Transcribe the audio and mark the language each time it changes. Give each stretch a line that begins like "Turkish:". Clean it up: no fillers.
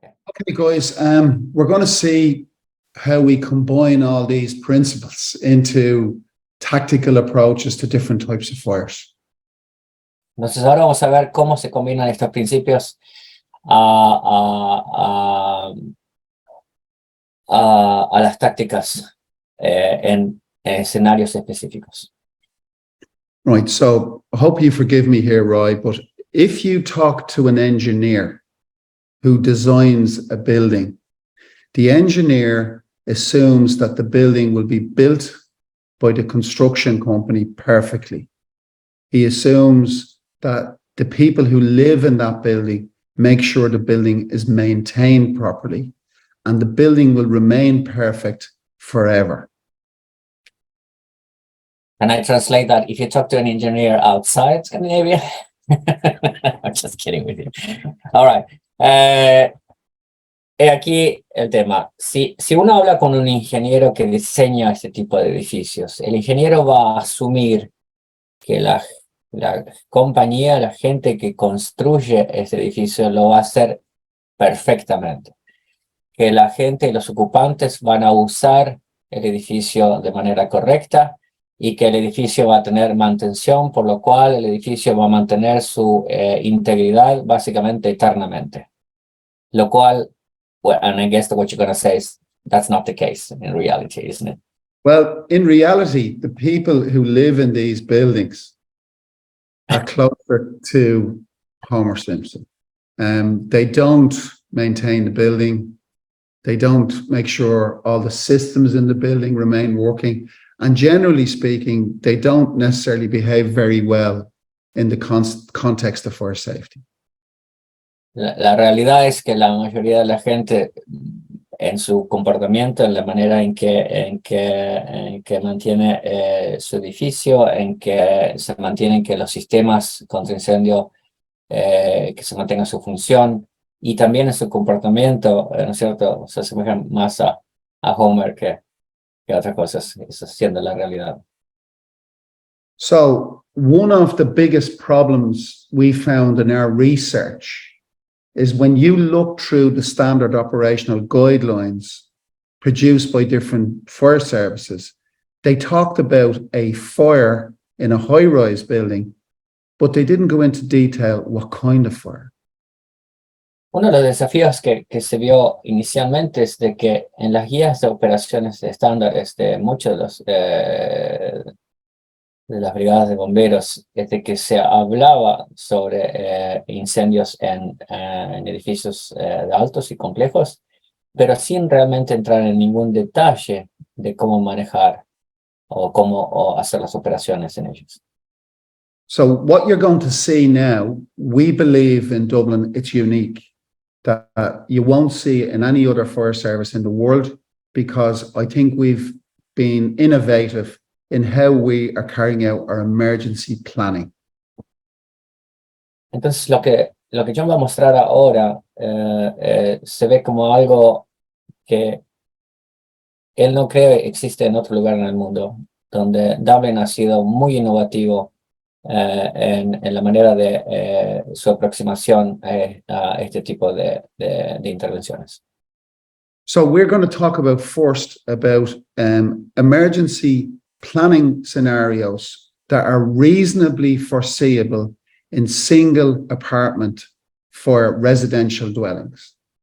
English: Okay, guys, we're going to see how we combine all these principles into tactical approaches to different types of fires.
Spanish: Entonces ahora vamos a ver cómo se combinan estos principios a las tácticas en escenarios específicos.
English: Right, so I hope you forgive me here, Roy, but if you talk to an engineer who designs a building, the engineer assumes that the building will be built by the construction company perfectly. He assumes that the people who live in that building make sure the building is maintained properly and the building will remain perfect forever. Can I translate that? If you talk to an engineer outside Scandinavia, I'm just kidding with you. All right.
Spanish: Aquí el tema. Si uno habla con un ingeniero que diseña este tipo de edificios, el ingeniero va a asumir que la compañía, la gente que construye este edificio lo va a hacer perfectamente. Que la gente y los ocupantes van a usar el edificio de manera correcta y que el edificio va a tener mantención, por lo cual el edificio va a mantener su integridad básicamente eternamente. Lo cual,
English: well, and I guess what you're going to say is that's not the case in reality, isn't it? Well, in reality, the people who live in these buildings are closer to Homer Simpson. They don't maintain the building. They don't make sure all the systems in the building remain working. And generally speaking, they don't necessarily behave very well in the context of fire safety.
Spanish: La realidad es que la mayoría de la gente en su comportamiento, en la manera en que mantiene su edificio, en que se mantienen que los sistemas contra incendio que se mantengan su función y también en su comportamiento, ¿no es cierto? Se asemejan más a Homer que otras cosas, eso siendo la realidad.
English: So one of the biggest problems we found in our research is when you look through the standard operational guidelines produced by different fire services, they talked about a fire in a high-rise building, but they didn't go into detail what kind of fire.
Spanish: Uno de los desafíos que se vio inicialmente es de que en las guías de operaciones estándares de muchos de las brigadas de bomberos, es de que se hablaba sobre incendios en edificios de altos y complejos, pero sin realmente entrar en ningún detalle de cómo manejar o cómo hacer las operaciones en ellos.
English: So what you're going to see now, we believe in Dublin, it's unique, that you won't see it in any other fire service in the world, because I think we've been innovative in how we are carrying out our emergency planning.
Spanish: Entonces lo que John va a mostrar ahora se ve como algo que él no cree existe en otro lugar en el mundo, donde Dublin ha sido muy innovativo en la manera de su aproximación a este tipo de intervenciones.
English: So we're going to talk about first about emergency planning scenarios that are reasonably foreseeable in single apartment for residential dwellings.